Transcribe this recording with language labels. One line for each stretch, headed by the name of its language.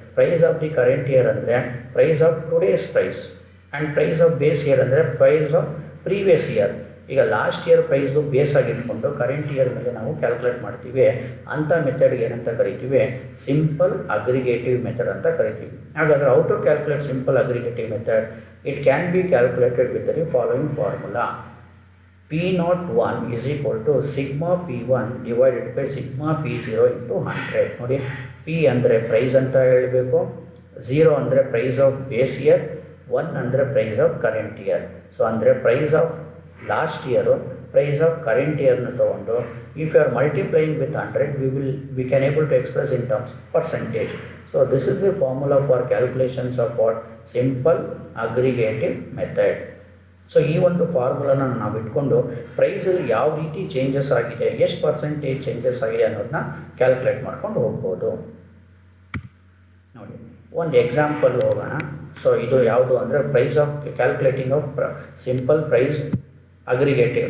English: Price of the current year ಅಂದರೆ price of today's price and price of base year ಅಂದರೆ price of previous year.
Kannada: ಈಗ last year price base ಆಗಿಟ್ಕೊಂಡು current year ಮೇಲೆ ನಾವು calculate ಮಾಡ್ತೀವಿ. ಅಂಥ ಮೆಥಡ್ಗೆ ಏನಂತ ಕರಿತೀವಿ? ಸಿಂಪಲ್ ಅಗ್ರಿಗೇಟಿವ್ ಮೆಥಡ್ ಅಂತ ಕರಿತೀವಿ. ಹಾಗಾದರೆ
English: How to calculate simple aggregative method? It can be calculated with the following formula. P01 is equal to sigma P1 divided by sigma P0 into 100.
Kannada: ನೋಡಿ P ಅಂದರೆ ಪ್ರೈಸ್ ಅಂತ ಹೇಳಬೇಕು,
English: 0 ಅಂದರೆ price of base year, 1 ಅಂದರೆ price of current year. So ಅಂದರೆ price of last year, price of current ಇಯರ್ನ
Kannada: ತೊಗೊಂಡು
English: If you are multiplying with 100 we can able to express in terms percentage. So this is the formula for calculations of what simple aggregative method.
Kannada: So ಈ ಒಂದು ಫಾರ್ಮುಲಾನ ನಾವು ಇಟ್ಕೊಂಡು ಪ್ರೈಸಲ್ಲಿ ಯಾವ ರೀತಿ changes ಆಗಿದೆ, ಎಷ್ಟು ಪರ್ಸೆಂಟೇಜ್ ಚೇಂಜಸ್ ಆಗಿದೆ ಅನ್ನೋದನ್ನ ಕ್ಯಾಲ್ಕುಲೇಟ್ ಮಾಡ್ಕೊಂಡು ಹೋಗ್ಬೋದು. ನೋಡಿ ಒಂದು ಎಕ್ಸಾಂಪಲ್ ಹೋಗೋಣ. ಸೊ ಇದು ಯಾವುದು ಅಂದರೆ
English: Price of calculating of simple price aggregative.